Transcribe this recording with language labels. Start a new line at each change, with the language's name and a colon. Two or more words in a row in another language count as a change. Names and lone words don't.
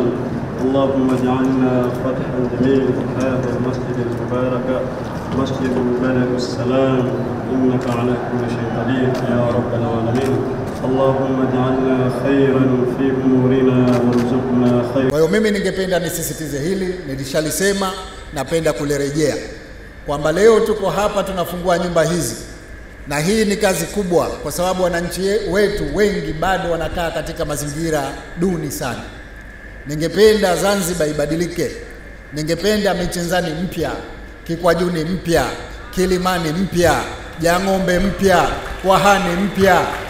Arabic: اللهم اجعلنا فتحا جميل هذا المسجد المبارك مسجد بلد السلام إنك على كل شيء قدير يا رب العالمين. اللهم اجعلنا خيرا في أمورنا وارزقنا خيرا.
Swahili: Kwa hiyo mimi ningependa nisisitize hili, nilishalisema, napenda kulirejea kwamba leo tuko hapa tunafungua nyumba hizi, na hii ni kazi kubwa kwa sababu wananchi wetu wengi bado wanakaa katika mazingira duni sana. Ningependa Zanzibar ibadilike. Ningependa Michenzani mpya, Kikwajuni mpya, Kilimani mpya, Jang'ombe mpya, Kwahani mpya.